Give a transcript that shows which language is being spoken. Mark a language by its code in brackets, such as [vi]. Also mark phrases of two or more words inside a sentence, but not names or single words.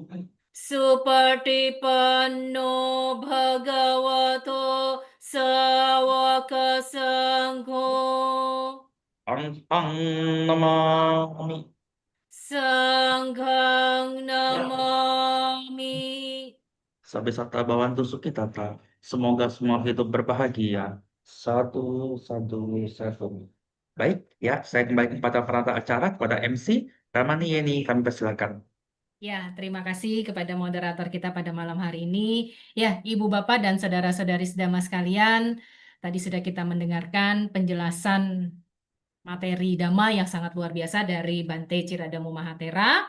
[pi] Supartipanno Bhagavato Sawaka Sangho. Sanghang Namami. Sanghang Namami. Sabesata Bhavantu Sukhitata. [id] Semoga semua hidup berbahagia. Satu. Baik, ya, saya kembali kepada penata acara, kepada MC Ramani Yeni, kami persilakan. Ya, terima kasih kepada moderator kita pada malam hari ini. Ya, Ibu Bapak dan saudara-saudari sedama sekalian, tadi sudah kita mendengarkan penjelasan materi Dhamma yang sangat luar biasa dari Bante Ciradama Mahatera.